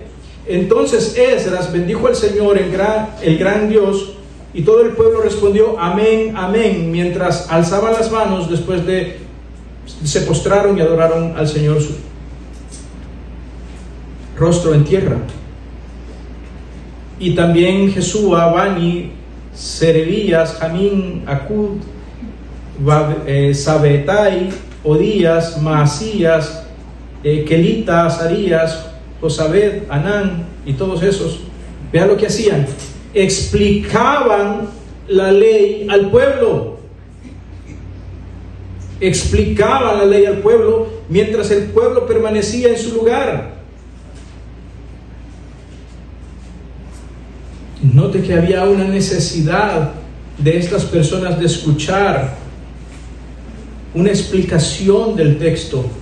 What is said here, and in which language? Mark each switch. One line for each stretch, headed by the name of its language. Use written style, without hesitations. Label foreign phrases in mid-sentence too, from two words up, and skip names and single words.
Spanish: Entonces Esdras bendijo al Señor, el gran Dios, y todo el pueblo respondió: amén, amén, mientras alzaban las manos. Después se postraron y adoraron al Señor, su rostro en tierra. Y también Jesúa, Bani, Serebías, Jamín, Acud, Sabetai, Odías, Maasías, Kelita, Azarías, Josabed, Anán, y todos esos, vean lo que hacían: explicaban la ley al pueblo. Explicaban la ley al pueblo mientras el pueblo permanecía en su lugar. Note que había una necesidad de estas personas de escuchar una explicación del texto.